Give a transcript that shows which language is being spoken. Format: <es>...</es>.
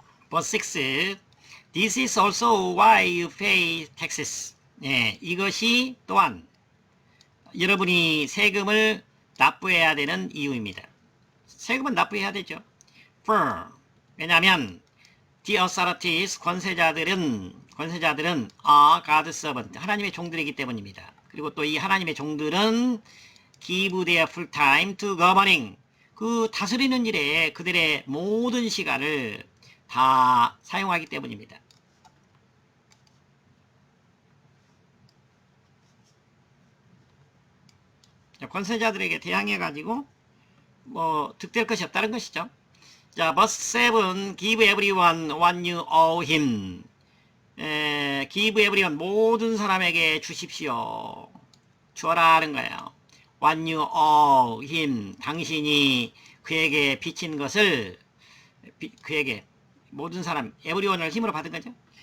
<en>Verse 6, this is also why you pay taxes.</en> <ko>이것이 또한 여러분이 세금을 납부해야 되는 이유입니다. 세금은 납부해야 되죠.</ko> <en>For,</en> <ko>왜냐하면</ko> <en>the authorities,</en> <ko>권세자들은</ko> <en>are God's servant,</en> <ko>하나님의 종들이기 때문입니다. 그리고 또 이 하나님의 종들은</ko> <en>give their full time to governing,</en> <ko>그 다스리는 일에 그들의 모든 시간을 다 사용하기 때문입니다. 권세자들에게 대항해 가지고 득될 것이 없다는 것이죠.</ko> <en>자, verse 7, give everyone what you owe him. give everyone,</en> <ko>모든 사람에게 주십시오. 주어라는 거예요.</ko> <en>what you owe him,</en> <ko>당신이 그에게 빚진 것을 그에게, 모든 사람, everyone을 힘으로 받은 거죠.</ko>